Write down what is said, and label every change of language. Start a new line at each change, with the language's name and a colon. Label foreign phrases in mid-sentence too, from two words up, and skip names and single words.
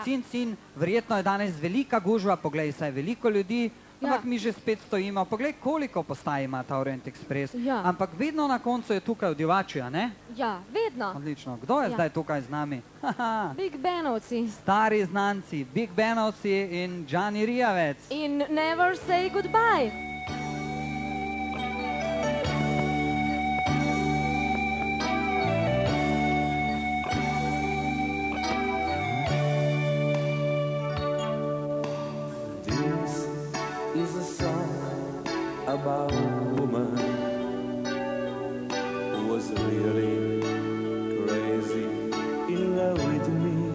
Slovenian: Cin, verjetno je danes velika gužva, poglej, saj veliko ljudi, ampak mi že spet stojimo. Poglej, koliko postaj ima ta Orient Express. Ja. Ampak vedno na koncu je tukaj v Divači, a ne? Ja, vedno. Odlično. Kdo je Ja. zdaj tukaj z nami? Haha. Big Benovci. Stari znanci, Big Benovci in Gianni Rijavec. In Never Say Goodbye.
English: This is a song about a woman who was really crazy in love with me.